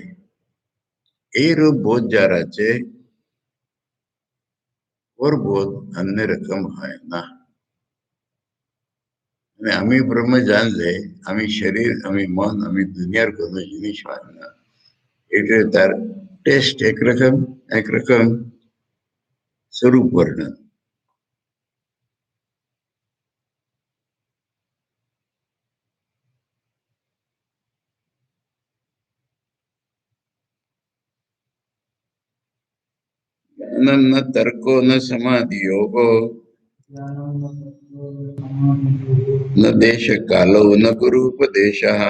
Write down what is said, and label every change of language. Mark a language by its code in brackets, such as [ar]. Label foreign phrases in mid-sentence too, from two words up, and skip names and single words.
[bn] এই রূপ বোধ যার আছে, ওর বোধ অন্য রকম হয় না। মানে আমি ব্রহ্ম জানলে আমি শরীর, আমি মন, আমি দুনিয়ার কোনো জিনিস হয় না। এটা তার টেস্ট একরকম, একরকম স্বরূপ বর্ণন। [sa] ज्ञानम न तर्को न समाधि योगो, न देश कालो न गुरुपदेश,